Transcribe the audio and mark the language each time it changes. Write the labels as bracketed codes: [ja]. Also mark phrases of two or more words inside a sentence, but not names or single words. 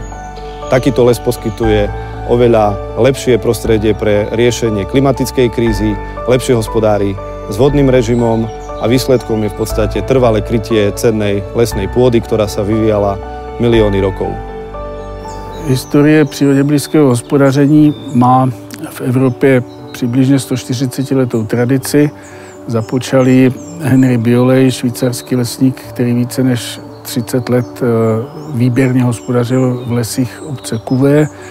[sk] Takýto les poskytuje oveľa lepšie prostredie pre riešenie klimatickej krízy, lepšie hospodári s vodným režimom a výsledkom je v podstate trvalé krytie cennej lesnej pôdy, ktorá sa vyvíjala milióny rokov. [cs] Historie přírodě blízkého hospodaření má v Evropě přibližně 140-letou tradici. Započali Henry Biolay, švýcarský lesník, který více než 30 let výběrně hospodařil v lesích obce Kuvé.